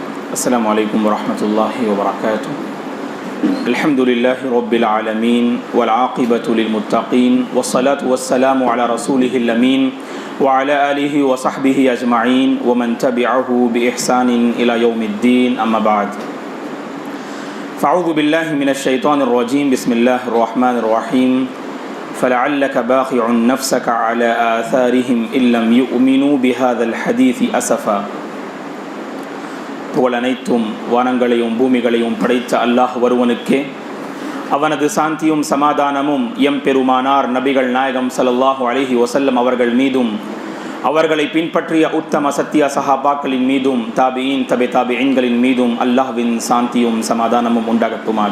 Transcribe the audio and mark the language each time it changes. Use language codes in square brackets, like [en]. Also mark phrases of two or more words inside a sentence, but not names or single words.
[ar] السلام عليكم ورحمة الله وبركاته. الحمد لله رب العالمين والعاقبة للمتقين والصلاة والسلام على رسوله الأمين وعلى آله وصحبه أجمعين ومن تبعه بإحسان إلى يوم الدين. أما بعد، فأعوذ بالله من الشيطان الرجيم. بسم الله الرحمن الرحيم. فلعلك باخع نفسك على آثارهم إن لم يؤمنوا بهذا الحديث أسفا. [ta] புகழ் அனைத்தும் வானங்களையும் பூமிகளையும் படைத்த அல்லாஹ் ஒருவனுக்கே, அவனது சாந்தியும் சமாதானமும் எம் பெருமானார் நபிகள் நாயகம் [ar] صلى الله عليه وسلم [ta] அவர்கள் மீதும், அவர்களை பின்பற்றிய உத்தம சத்திய சஹாபாக்களின் மீதும், [ar] تابعين تبع تابعين [ta] மீதும் அல்லாஹ்வின் சாந்தியும் சமாதானமும் உண்டாகட்டுமாக.